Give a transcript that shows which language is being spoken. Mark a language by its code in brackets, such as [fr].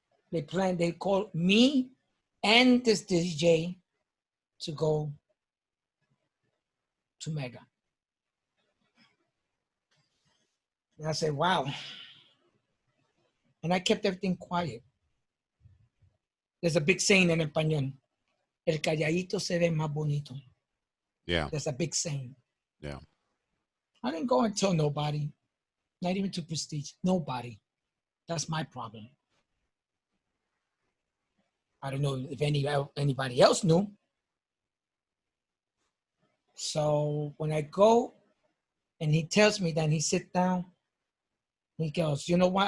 [en] They call me and this DJ to go to Mega. And I said, wow. And I kept everything quiet. There's a big saying in español. [es] El calladito se ve más bonito. [en] Yeah. There's a big saying. Yeah. I didn't go and tell nobody, not even to Prestige, nobody. That's my problem. I don't know if anybody else knew. So when I go and he tells me that, he sit down, he goes, you know what?